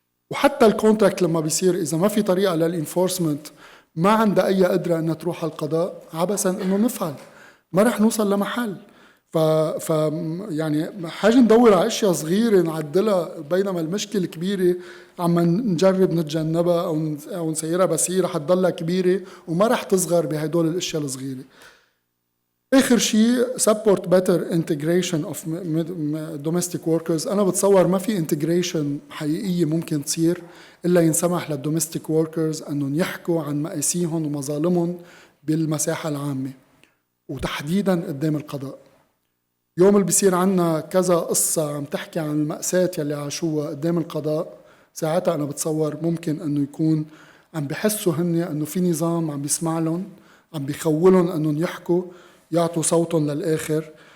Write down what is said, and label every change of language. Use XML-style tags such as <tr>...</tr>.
<ar>وحتى الكونتراكت لما بيصير اذا ما في طريقه للانفورسمنت ما عندها اي قدره انها تروح على القضاء، عبثا انه نفعل، ما رح نوصل لمحل. ف يعني حاجه ندور على اشياء صغيره نعدلها، بينما المشكله كبيره عم نجرب نتجنبها او نسيرها، بس هي رح تضلها كبيره وما رح تصغر بهدول الاشياء الصغيره. آخر شيء</ar> <en>support better integration of domestic workers.</en> <ar>أنا بتصور ما في integration حقيقية ممكن تصير إلا ينسمح لل</ar> <en>domestic workers</en> <ar>أنهم يحكوا عن مآسيهم ومظالمهم بالمساحة العامة وتحديدا قدام القضاء. يوم اللي بيصير عنا كذا قصة عم تحكي عن المأساة يلي عاشوها قدام القضاء، ساعتها أنا بتصور ممكن أنه يكون عم بحسوا هن أنه في نظام عم بيسمع لهم، عم بيخولهم أنهم يحكوا يعطوا صوتهم للآخر.</ar>